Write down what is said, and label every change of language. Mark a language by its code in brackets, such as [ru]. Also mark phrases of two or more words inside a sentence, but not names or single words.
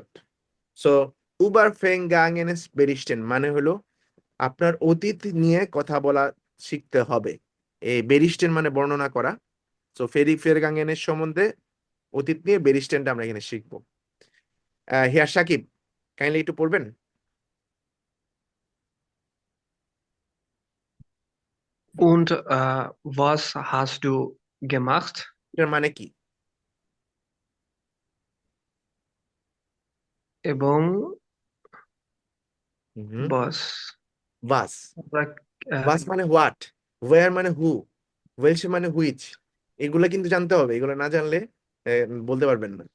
[bn] সো [de] über Vergangenes berichten [bn] মানে হলো আপনার অতীত নিয়ে কথা বলা শিখতে হবে। এই বেরিস্টেন মানে বর্ণনা করা। সো ফেরগাঙ্গেনের সম্বন্ধে অতীত নিয়ে বেরিস্টেনটা আমরা এখানে শিখবো। হিয়ার সাকিব, কাইন্ডলি একটু পড়বেন। [de] Und was hast du gemacht? [bn] এটার মানে কি? এবং হুম, was বাস, আমরা বাস মানে হোয়াট, ওয়ার মানে হু, ওয়েলস মানে হুইচ। এগুলো কিন্তু জানতে হবে, এগুলো না জানলে বলতে পারবেন না।